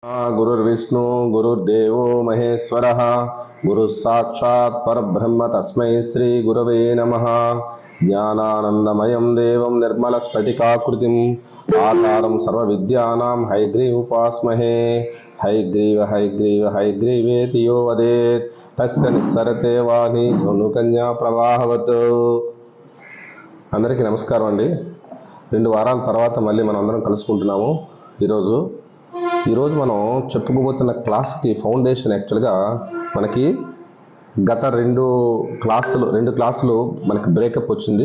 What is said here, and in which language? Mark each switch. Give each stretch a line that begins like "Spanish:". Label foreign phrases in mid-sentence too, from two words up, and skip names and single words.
Sanskrit: गुरुर्विष्णु गुरुर्देवो महेश्वरः गुरुः साक्षात् परब्रह्म तस्मै श्री गुरवे नमः। ज्ञानानन्दमयं देवं निर्मलस्फटिकाकृतिम् आधारं सर्वविद्यानां हयग्रीवोपास्महे। हयग्रीव हयग्रीव हयग्रीवेति यो वदेत् तस्य निस्सरते वाणी ధనుకన్యా ప్రవాహవత్।
Telugu: అందరికీ నమస్కారం అండి। 2 వారాల తర్వాత మళ్ళీ మనం అందరం కలుసుకుంటున్నాము। ఈరోజు మనం చెప్పుకోబోతున్న క్లాస్కి ఫౌండేషన్ యాక్చువల్గా మనకి గత రెండు క్లాసులు మనకి బ్రేకప్ వచ్చింది।